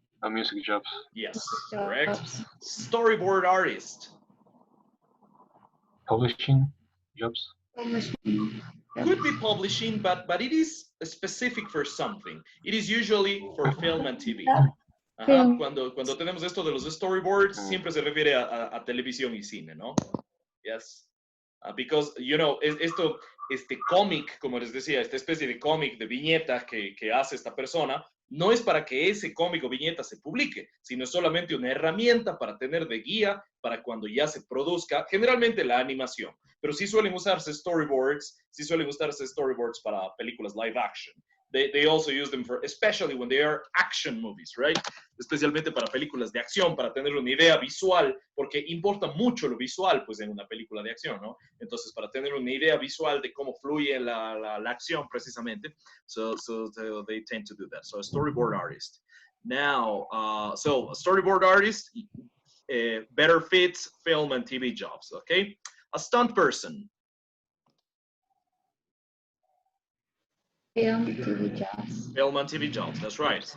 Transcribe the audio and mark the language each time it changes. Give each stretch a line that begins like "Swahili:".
English: Music jobs. Yes, correct. Storyboard artist. Publishing jobs. Could be publishing, but it is specific for something. It is usually for film and TV.
Spanish: Ajá, cuando tenemos esto de los storyboards, siempre se refiere a televisión y cine, ¿no?
English: Yes. Because, you know,
Spanish: este cómic, como les decía, esta especie de cómic, de viñeta que hace esta persona, no es para que ese cómic o viñeta se publique, sino es solamente una herramienta para tener de guía para cuando ya se produzca, generalmente la animación. Pero sí suelen usarse storyboards para películas live action.
English: They also use them for, especially when they are action movies, right? Especialmente para películas de acción, para tener una idea visual, porque importa mucho lo visual, pues, en una película de acción, ¿no? Entonces, para tener una idea visual de cómo fluye la acción, precisamente, so they tend to do that. So, a storyboard artist. Now, so a storyboard artist better fits film and TV jobs, okay? A stunt person. Film, TV jobs. Film and TV jobs, that's right.